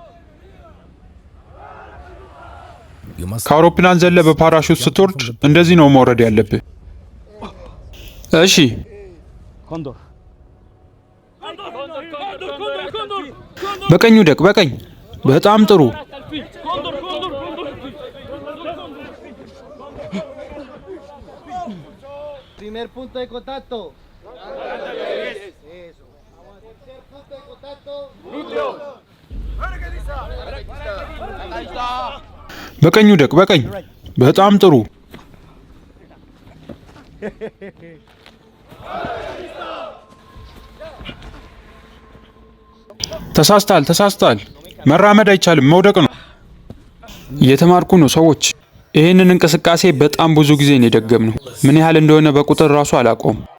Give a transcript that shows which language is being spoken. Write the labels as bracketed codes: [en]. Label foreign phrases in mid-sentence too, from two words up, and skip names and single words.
[am] ከአውሮፕላን ዘለ በፓራሹት ስትወርድ እንደዚህ ነው መውረድ ያለብህ። እሺ፣ በቀኝ ውደቅ፣ በቀኝ። በጣም ጥሩ። [es] Primer punto de contacto. Eso. Tercer punto de contacto. Núcleo. [am] በቀኝ ውደቅ፣ በቀኝ። በጣም ጥሩ። ተሳስተሃል፣ ተሳስተሃል። መራመድ አይቻልም፣ መውደቅ ነው። እየተማርኩ ነው ሰዎች። ይህንን እንቅስቃሴ በጣም ብዙ ጊዜ ነው የደገምነው። ምን ያህል እንደሆነ በቁጥር ራሱ አላውቀውም።